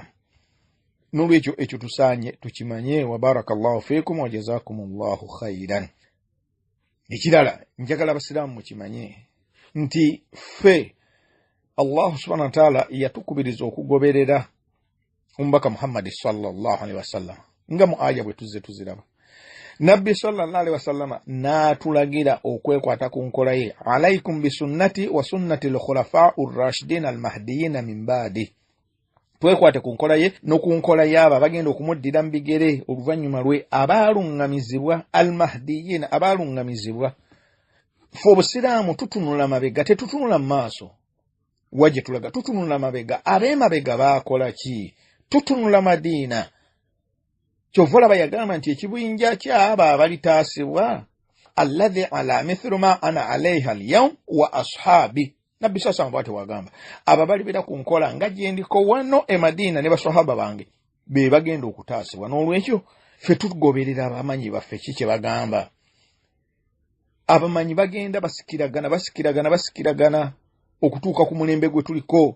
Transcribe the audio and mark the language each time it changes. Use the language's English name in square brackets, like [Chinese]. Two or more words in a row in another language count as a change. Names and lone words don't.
[Ganda] N'olwekyo ekyo tusaanye tukimanye. [Arabic] وبارك الله فيكم وجزاكم الله خيرا. [Ganda] Ekirala njagala abasiraamu mukimanye nti ffe [Arabic] الله سبحانه وتعالى [Ganda] yatukubiriza okugoberera omubaka Muhammad [Arabic] صلى الله عليه وسلم [Ganda] nga mu aya bwe tuziraba. Nabbi [Arabic] صلى الله عليه وسلم [Ganda] n'atulagira okwekwata ku nkola ye, [Arabic] عليكم بسنتي وسنة الخلفاء الراشدين المهديين من بعدي. [Ganda] Twekwate ku nkola ye n'oku nkola y'abo abagenda okumuddira mu bigere oluvannyuma lwe abaalungamizibwa al-mahdiyyin, abaalungamizibwa. Ffe obusiraamu tutunula mabega, tetutunula mu maaso. Waje tulaga tutunula mabega. Ab'emabega baakola ki? Tutunula Madiina. Kyova olaba yagamba nti ekibinja ky'abo abalitaasibwa [Arabic] الذي على مثل ما أنا عليه اليوم وأصحابي. [Ganda] Nabbi sasa mbate wagamba aba bali bira ku nkola nga gye ndiko wano e Madiina ne basahaba bange be bagenda okutaasibwa. N'olwekyo ffe tugoberera abamanyi baffe kiki bagamba. Abamanyi bagenda basikiragana okutuuka ku mulembe gwe tuliko.